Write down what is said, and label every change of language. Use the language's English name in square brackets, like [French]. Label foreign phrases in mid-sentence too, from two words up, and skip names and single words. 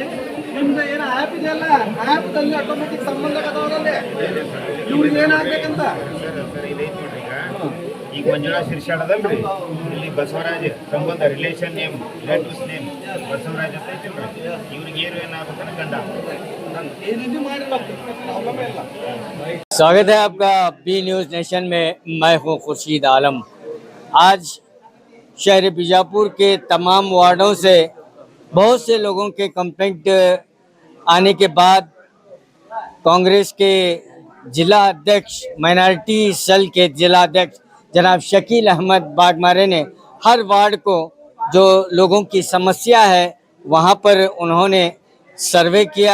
[Kannada] ನಿಮ್ದು ಏನು ಆ್ಯಪ್ ಇದೆಯಲ್ಲ, ಆ್ಯಪ್ದಲ್ಲಿ ಆಟೋಮೆಟಿಕ್ ಸಂಬಂಧ ಕದವರಲ್ಲಿ ಇವ್ರಿಗೆ ಏನಾಗ್ಬೇಕಂತ. ಸರ್ ಇದೈತೆ ನೋಡ್ರಿ. ಈಗ ಮಂಜುಳಾ ಶಿರ್ಷಾಡ್ ಅದಲ್ರಿ, ಇಲ್ಲಿ ಬಸವರಾಜ್ ಸಂಬಂಧ [English] relation name relatives name [Kannada] ಬಸವರಾಜ್ ಅಂತ ಐತಿಲ್ರಿ, ಇವ್ರಿಗೆ ಏನಾಗುತ್ತೆ ಗಂಡ. ಈ ರೀತಿ ಮಾಡಿಲ್ಲ ಪ್ರಾಬ್ಲಮ್ ಇಲ್ಲ. [Hindi] स्वागत है आपका बी न्यूज़ नेशन में। मैं हूं खुर्शीद आलम। आज शहर बीजापुर के तमाम वार्डों से बहुत से लोगों के कंप्लेंट आने के बाद कांग्रेस के जिला अध्यक्ष [English] minority cell [Hindi] के जिला अध्यक्ष जनाब शकील अहमद बागमारे ने हर वार्ड को जो लोगों की समस्या है वहां पर उन्होंने सर्वे किया।